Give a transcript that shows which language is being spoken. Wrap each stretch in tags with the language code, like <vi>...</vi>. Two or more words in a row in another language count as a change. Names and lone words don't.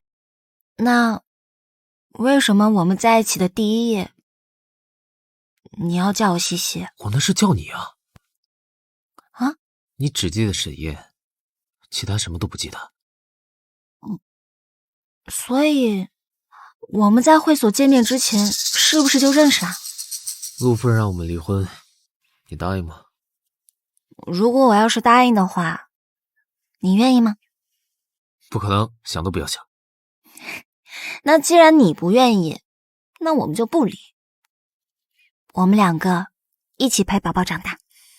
<zh>那為什麼我們在一起的第一夜，你要叫我西西？我那是叫你啊。啊？你只記得沈燁，其他什麼都不記得。所以我們在會所見面之前是不是就認識啊？陸夫人讓我們離婚，你答應嗎？如果我要是答應的話，你願意嗎？不可能，想都不要想。那既然你不願意，那我們就不離。我們兩個一起陪寶寶長大。</zh>